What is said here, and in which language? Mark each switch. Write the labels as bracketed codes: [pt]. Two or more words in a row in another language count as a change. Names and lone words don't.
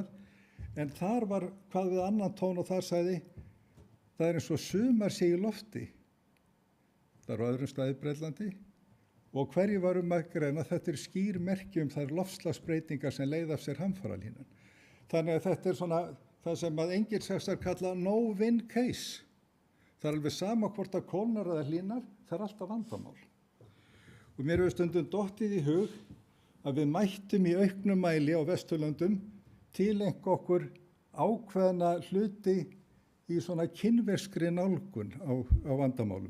[is] En þar var hvað við annan tón og þar sagði það er eins og sumar sé í lofti. Það er á öðrum staði í Bretlandi og hverju var að greina þetta er skýr merki þær loftslagsbreytingar sem leiða af sér hamfarahlýnun. Þannig að þetta er svona það sem að engilsaxar kalla [en] no-win case. [is] Það er alveg sama hvort að kólnar eða hlýnar, það er alltaf vandamál. Og mér hefur stundum dottið í hug að við mættum í auknum mæli á Vesturlöndum tileinka okkur ákveðna hluti í svona kynverskri nálgun á vandamálum.